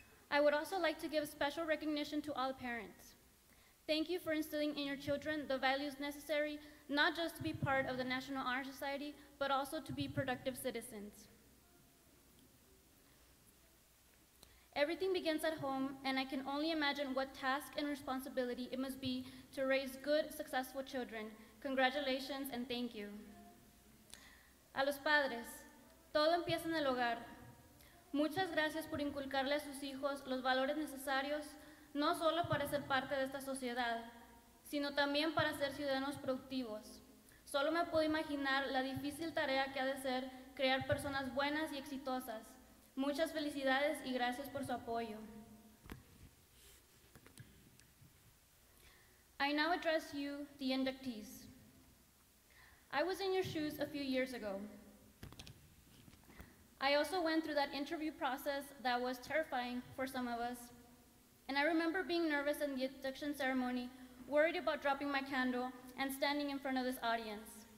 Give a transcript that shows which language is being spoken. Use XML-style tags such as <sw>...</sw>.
<en>I would also like to give special recognition to all parents. Thank you for instilling in your children the values necessary not just to be part of the National Honor Society, but also to be productive citizens. Everything begins at home, and I can only imagine what task and responsibility it must be to raise good, successful children. Congratulations and thank you.</en> <es>A los padres, todo empieza en el hogar. Muchas gracias por inculcarle a sus hijos los valores necesarios, no solo para ser parte de esta sociedad, sino también para ser ciudadanos productivos. Solo me puedo imaginar la difícil tarea que ha de ser crear personas buenas y exitosas. Muchas felicidades y gracias por su apoyo.</es> <en>I now address you, the inductees. I was in your shoes a few years ago. I also went through that interview process that was terrifying for some of us. And I remember being nervous in the induction ceremony, worried about dropping my candle and standing in front of this audience.</en>